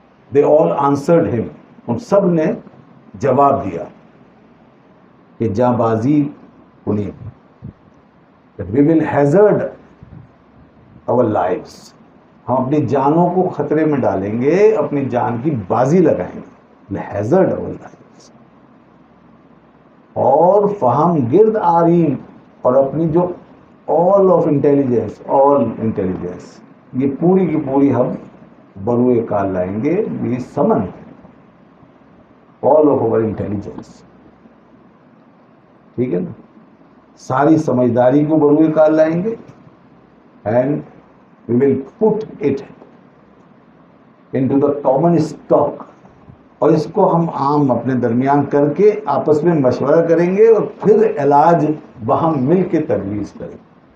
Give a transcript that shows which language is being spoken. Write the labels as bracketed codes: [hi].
[en] They all answered him, [ur] ان سب نے جواب دیا کہ [fa] جاں بازی کنی, [en] that we will hazard our lives, [ur] ہم اپنی جانوں کو خطرے میں ڈالیں گے, اپنی جان کی بازی لگائیں گے. [en] hazard our lives. [fa] اور فہم گرد آرین, [ur] اور اپنی جو [en] all of intelligence, all intelligence, [ur] یہ پوری کی پوری ہم بروئے کار لائیں گے. [en] we summon all of our intelligence. [ur] ٹھیک ہے نا. ساری سمجھداری کو بروئے کار لائیں گے, [en] and we will put it into the common stock, [ur] اور اس کو ہم عام اپنے درمیان کر کے آپس میں مشورہ کریں گے, اور پھر علاج وہاں مل کے تجویز کریں گے.